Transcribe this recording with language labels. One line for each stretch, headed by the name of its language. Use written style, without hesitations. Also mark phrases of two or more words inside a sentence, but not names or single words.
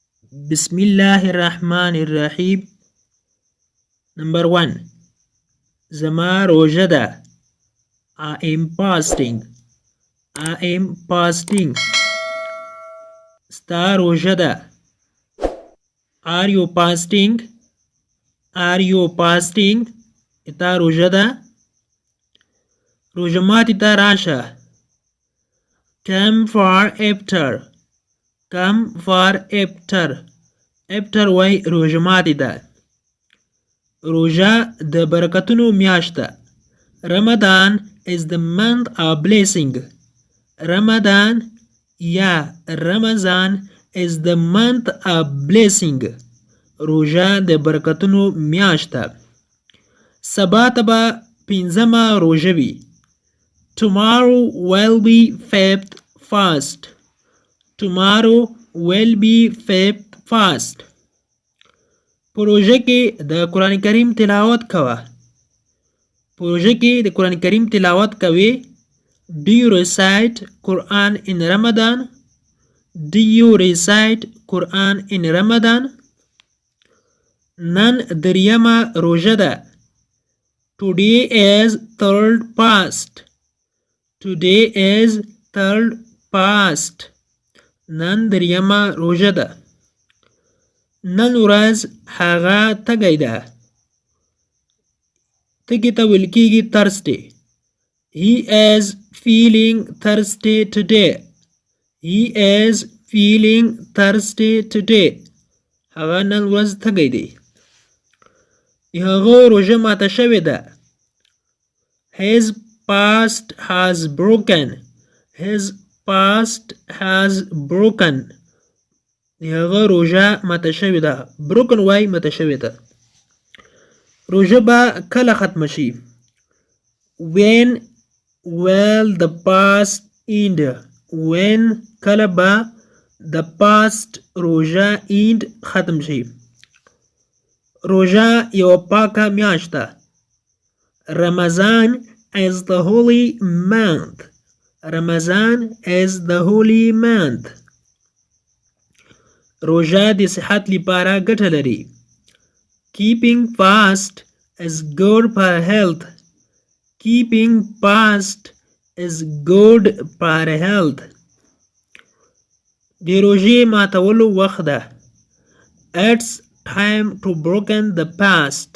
Pashto: بسم الله الرحمن الرحیم. نمبر 1 زما روژه ده.
English: I am fasting. I am fasting.
Pashto: ستا روژه ده.
English: Are you fasting? Are you fasting?
Pashto: اتا روژه ده. روژه ماتی تا راشه.
English: Come for iftar. Come for iftar.
Pashto: iftar وای روژه ماتی ده. روژه د برکتونو میاشت ده.
English: Ramadan is the month of blessing. Ramadan یا Ramazan is the month of blessing.
Pashto: روژه د برکتونو میاشت ده. سبا ته به پنځمه روژه وي.
English: Tomorrow will be fifth fast. Tomorrow will be fifth fast.
Pashto: په روژه کې د قرآن کریم تلاوت کوه. په روژه کې د قرآن کریم تلاوت کوي.
English: Do you recite Quran in Ramadan? Do you recite Quran in Ramadan?
Pashto: نن دریمه روژه ده.
English: Today is third fast. Today is third fast.
Pashto: نن دریمه روژه ده. نن ورځ هغه تږی ده. تږي ته ویل کیږي thirsty.
English: He is feeling thirsty today. He is feeling thirsty today.
Pashto: هغه نن ورځ تږی دی. د هغه روژه ماته شوې ده.
English: His fast has broken. His fast has broken.
Pashto: د هغه روژه ماته شوې ده. broken وای ماته شوې ده. روژه به کله ختمه شي؟
English: When will the fast end?
Pashto: When کله به
English: the fast
Pashto: روژه end ختم شي؟ روژه یو پاکه میاشت ده.
English: Ramadan is the holy month. Ramadan is the holy month.
Pashto: روژه د صحت لپاره ګټه لري.
English: Keeping fast is good for health. Keeping fast is good for health.
Pashto: د روژې ماتولو وخت ده.
English: It's time to broken the fast.